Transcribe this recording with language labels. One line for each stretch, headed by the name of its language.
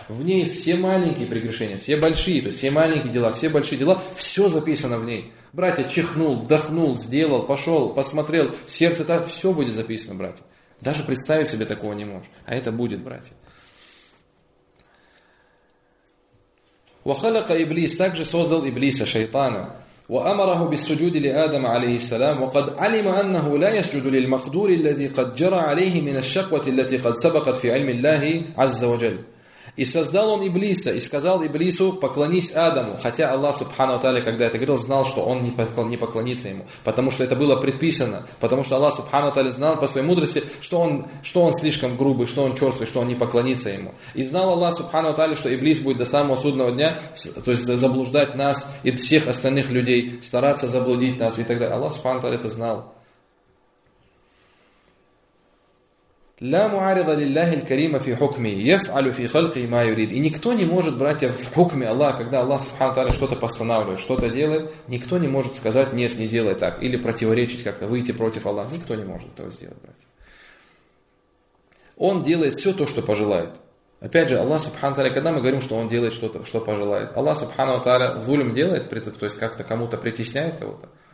Russian: В ней все маленькие прегрешения, все большие, то есть все маленькие дела, все большие дела, все записано в ней. Братья, чихнул, вдохнул, сделал, пошел, посмотрел, сердце так, все будет записано, братья. Даже представить себе такого не можешь. А это будет, братья. «Вахалака иблис», также создал иблиса, шайтана.
Arabic: وأمره بالسجود لآدم عليه السلام وقد علم أنه لا يسجد للمقدور الذي قد جرى عليه من الشقوة التي قد سبقت في علم الله عز وجل.
Russian: И создал он Иблиса и сказал Иблису: поклонись Адаму, хотя Аллах Субхану Тааля, когда это говорил, знал, что он не поклонится ему, потому что это было предписано, потому что Аллах Субхану Тааля знал по своей мудрости, что он слишком грубый, что он черствый, что он не поклонится ему. И знал Аллах Субхану Тааля, что Иблис будет до самого судного дня, то есть заблуждать нас и всех остальных людей, стараться заблудить нас и так далее. Аллах Субхану Тааля это знал.
Arabic: لا معارض لله الكريم في حكمه يفعل في خلقه ما يريد.
Russian: И никто не может, братья, в хукме Аллаха, когда Аллах Субхану Тааля что-то постанавливает, что-то делает, никто не может сказать: нет, не делай так, или противоречить как-то, выйти против Аллаха. Никто не может этого сделать, братья. Он делает все то, что пожелает. Опять же, Аллах Субхану Тааля, когда мы говорим, что он делает что-то, что пожелает, Аллах Субхану Тааля зульм делает, то есть как-то кому-то притесняет кого-то.